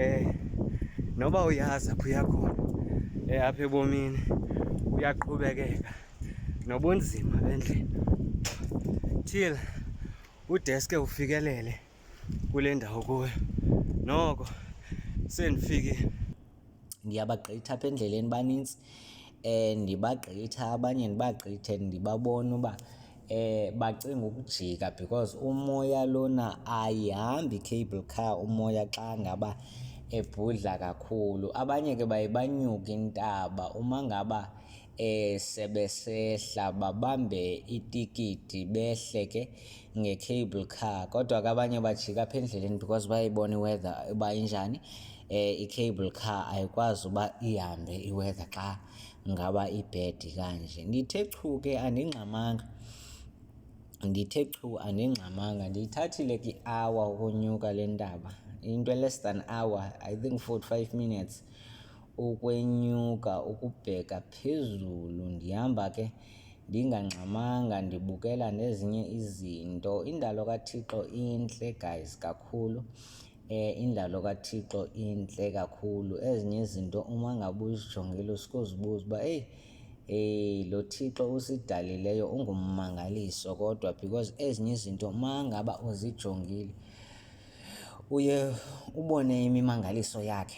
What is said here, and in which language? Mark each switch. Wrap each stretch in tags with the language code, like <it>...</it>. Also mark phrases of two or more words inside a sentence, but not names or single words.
<xh>Noba uyazi apho uya khona apha ebomini uyaqhubekeka nobunzima bendlela till udeske ufikelele kule ndawo kuyo. Noko sendifikile. Ndiyabagqitha apha endleleni banintsi, ndibagqitha abanye ndibagqithe ndibabona uba bacinga ukujika because umoya lona ayihambi i-cable car umoya xa ngaba ebhudla kakhulu. Abanye ke baye banyuke intaba uma ngaba sebesehla babambe itikiti behle ke nge-cable car, kodwa ke abanye bajika apha endleleni because bayayibona i-weather uba injani. I-cable car ayikwazi uba ihambe i-weather xa ngaba ibhedi kanje. Ndithe chu ke andingxamanga, ndiyithathile ke i-hour ukunyuka le ntaba, into</xh> <en>less than hour, I think 45 minutes</en> <xh>ukwenyuka ukubheka phezulu. Ndihamba ke ndingangxamanga ndibukela nezinye izinto. Indalo kaThixo intle guys kakhulu, indalo kaThixo intle kakhulu. Ezinye izinto uma ngabe uzijongile usuke uzibuza uba lo Thixo usidalileyo ungummangaliso, kodwa because ezinye izinto uma ngaba uzijongile uye ubone imimangaliso yakhe.</xh>